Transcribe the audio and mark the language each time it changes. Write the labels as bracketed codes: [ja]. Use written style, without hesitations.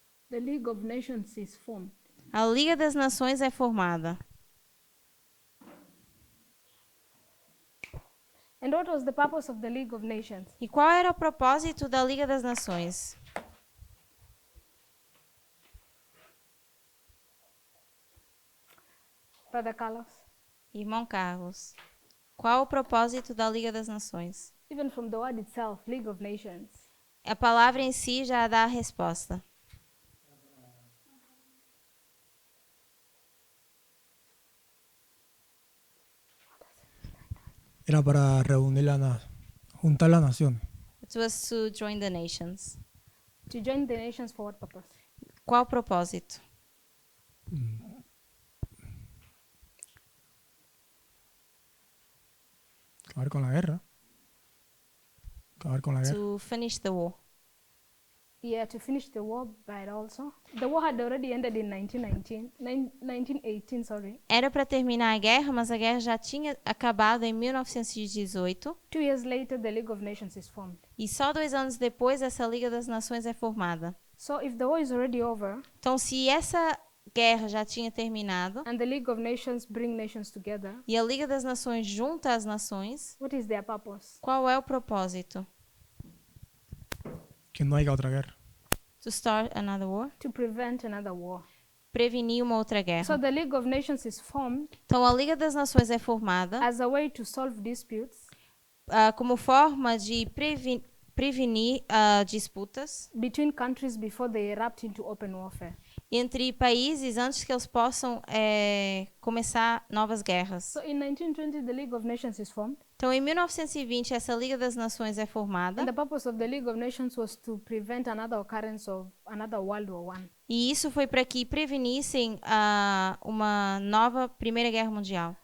[en] the League of Nations is formed. [pt] a Liga das Nações é formada. [en] And what was the purpose of the League of Nations? [pt] E qual era o propósito da Liga das Nações? [en] Brother Carlos? [pt] Irmão Carlos, qual o propósito da Liga das Nações? [en] Even from the word itself, League of Nations. [pt] A palavra em si já dá a resposta. [es] Era para reunir juntar las naciones. [en] It was to join the nations. To join the nations for what purpose? [pt] Qual o propósito? [es] Acabar con la guerra. Acabar con la guerra. [en] To finish the war. Yeah, to finish the war, but also the war had already ended in 1918. Sorry. [pt] Era para terminar a guerra, mas a guerra já tinha acabado em 1918. [en] 2 years later, the League of Nations is formed. [pt] E só 2 anos depois essa Liga das Nações é formada. [en] So if the war is already over, [pt] Então, se guerra já tinha terminado [en] and the League of Nations bring nations together, [pt] e a Liga das Nações junta as nações, [en] what is their purpose? [pt] qual é o propósito? [es] Que no haya otra guerra. [en] To start another war? To prevent another war. [pt] Prevenir uma outra [en] So [pt] guerra. [en] the League of Nations is formed [pt] Então, a Liga das Nações é formada [en] as a way to solve disputes [pt] como forma de prevenir disputas [en] between countries before they erupt into open warfare. [pt] entre países antes que eles possam começar novas guerras. [en] So in 1920, the League of Nations is formed, [pt] Então, em 1920, essa Liga das Nações é [en] and [pt] formada [en] the purpose of the League of Nations was to prevent another occurrence of another World War I. [pt] e isso foi para que prevenissem uma nova Primeira Guerra Mundial.